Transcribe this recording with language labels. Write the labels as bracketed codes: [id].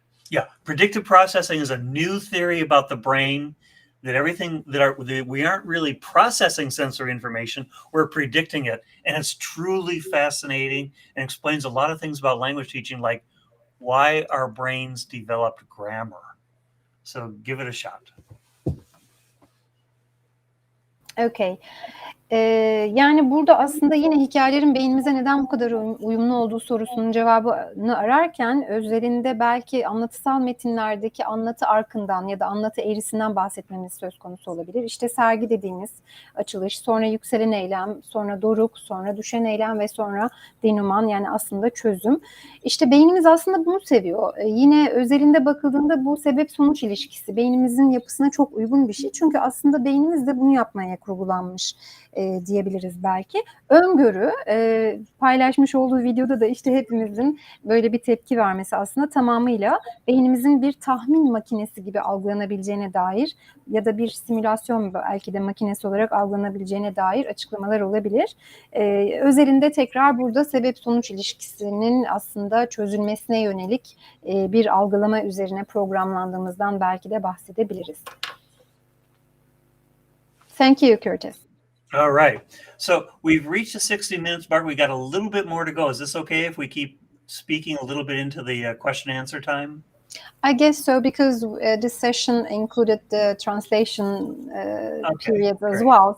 [en] Yeah, predictive processing is a new theory about the brain, that we aren't really processing sensory information, we're predicting it. And it's truly fascinating and explains a lot of things about language teaching, like why our brains developed grammar. So give it a shot. Okay. [tr] Yani burada aslında yine hikayelerin beynimize neden bu kadar uyumlu olduğu sorusunun cevabını ararken özlerinde belki anlatısal metinlerdeki anlatı arkından ya da anlatı eğrisinden bahsetmemiz söz konusu olabilir. İşte sergi dediğimiz açılış, sonra yükselen eylem, sonra doruk, sonra düşen eylem ve sonra denüman, yani aslında çözüm. İşte beynimiz aslında bunu seviyor. Yine özelinde bakıldığında bu sebep-sonuç ilişkisi beynimizin yapısına çok uygun bir şey. Çünkü aslında beynimiz de bunu yapmaya kurgulanmış diyebiliriz belki. Öngörü, paylaşmış olduğu videoda da işte hepimizin böyle bir tepki vermesi aslında tamamıyla beynimizin bir tahmin makinesi gibi algılanabileceğine dair ya da bir simülasyon belki de makinesi olarak algılanabileceğine dair açıklamalar olabilir. Özelinde tekrar burada sebep-sonuç ilişkisinin aslında çözülmesine yönelik bir algılama üzerine programlandığımızdan belki de bahsedebiliriz. [en] Thank you, Curtis. All right. So we've reached the 60 minutes mark. We got a little bit more to go. Is this okay if we keep speaking a little bit into the question and answer time? I guess so, because this session included the translation periods as well.